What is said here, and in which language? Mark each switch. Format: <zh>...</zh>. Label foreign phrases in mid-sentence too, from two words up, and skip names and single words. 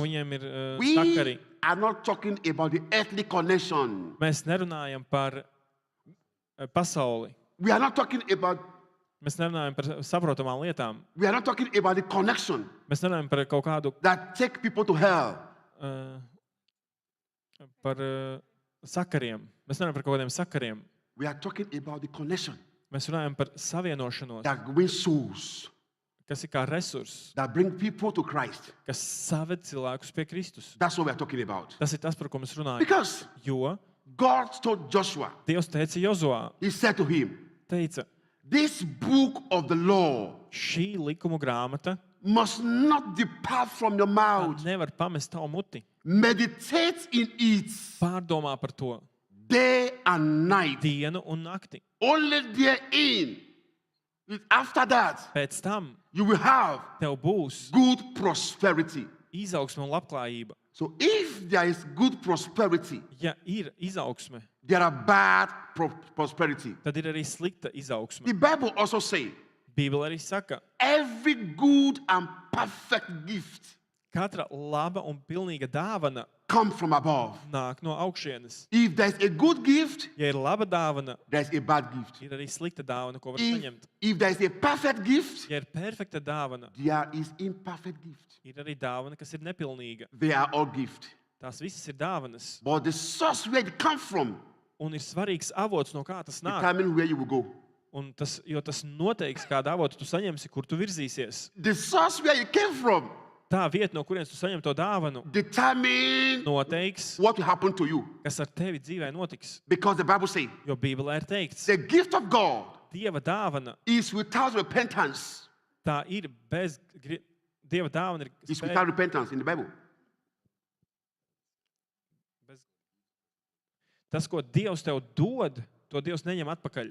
<lv>un viņiem ir sakari.</lv> <en>We are not talking about the earthly connection.</en> <lv>Mēs nerunājam par pasauli.</lv> <en>We are not talking about</en> <lv>Mēs nerunājam par saprotamām lietām.</lv> <en>we are not talking about the connection</en> <lv>Mēs nerunājam par kaut kādu,</lv> <en>that take people to hell.</en> <lv>par sakariem. Mēs nerunājam par kaut kādiem sakariem.</lv> <en>We are talking about the connection</en> <lv>Mēs runājam par savienošanos,</lv> <en>that wins souls,</en> <lv>kas ir kā resurss,</lv> <en>that bring people to Christ.</en> <lv>kas saved cilvēkus pie Kristus.</lv> <en>That's what we are talking about.</en> <lv>Tas ir tas, par ko mēs runājam.</lv> <en>Because</en> <lv>Jo</lv> <en>God told Joshua,</en> <lv>Dievs teica Jozoā,</lv> <en>He said to him,</en> <lv>teica,</lv> <en>this book of the law</en> <lv>šī likumu grāmata</lv> <en>must not depart from your</en> <lv>tā</lv> <en>mouth.</en> <lv>nevar pamest tavu muti.</lv> <en>Meditate in it</en> <lv>Pārdomā par to</lv> <en>day and night.</en> <lv>dienu un nakti.</lv> <en>Only therein, after that,</en> <lv>Pēc tam</lv> <en>you will have</en> <lv>tev būs</lv> <en>good prosperity.</en> <lv>izaugsme un labklājība.</lv> <en>So if there is good prosperity,</en> <lv>Ja ir izaugsme,</lv> <en>there are bad prosperity.</en> <lv>tad ir arī slikta izaugsme.</lv> <en>The Bible also says,</en> <lv>Bībele arī saka,</lv> <en>every good and perfect gift</en> <lv>katra laba un pilnīga dāvana</lv> <en>comes from above.</en> <lv>nāk no augšienes.</lv> <en>If there's a good gift,</en> <lv>Ja ir laba dāvana,</lv> <en>there's a bad gift.</en> <lv>ir arī slikta dāvana, ko var</lv> <en>If,</en> <lv>saņemt.</lv> <en>if there's a perfect gift,</en> <lv>Ja ir perfekta dāvana,</lv> <en>there is imperfect gift.</en> <lv>ir arī dāvana, kas ir nepilnīga.</lv> <en>They are all gift.</en> <lv>Tās visas ir dāvanas.</lv> <en>But the source where it comes from</en> <lv>Un ir svarīgs avots, no kā tas nāk.</lv> <en>determines where you will go.</en> <lv>Un jo tas noteiks, kādu avotu tu saņemsi, kur tu virzīsies.</lv> <en>The source where it came from</en> <lv>Tā vieta, no kurienes tu saņem to dāvanu,</lv> <en>determines</en> <lv>noteiks,</lv> <en>what will happen to you.</en> <lv>kas ar tevi dzīvē notiks.</lv> <en>Because the Bible says,</en> <lv>Jo Bībelē ir teikts,</lv> <en>the gift of God</en> <lv>Dieva dāvana,</lv> <en>is without repentance.</en> <lv>tā ir bez... Dieva dāvana ir</lv> <en>It's</en> <lv>spēja,</lv> <en>without repentance in the Bible.</en> <lv>Tas, ko Dievs tev dod, to Dievs neņem atpakaļ.</lv>